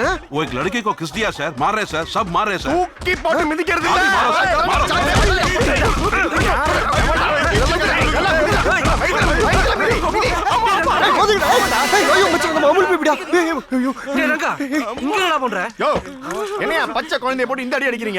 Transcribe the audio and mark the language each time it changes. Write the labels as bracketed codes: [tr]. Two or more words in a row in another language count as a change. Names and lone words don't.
[hi] वो एक लड़के को किस दिया सर, मार रहे सर, सब मार रहे सर। [ta] தூக்கி போட்டு மிதிக்கிறது இல்ல. என்னையா பச்சை குழந்தைய போட்டு இந்த அடி அடிக்கிறீங்க?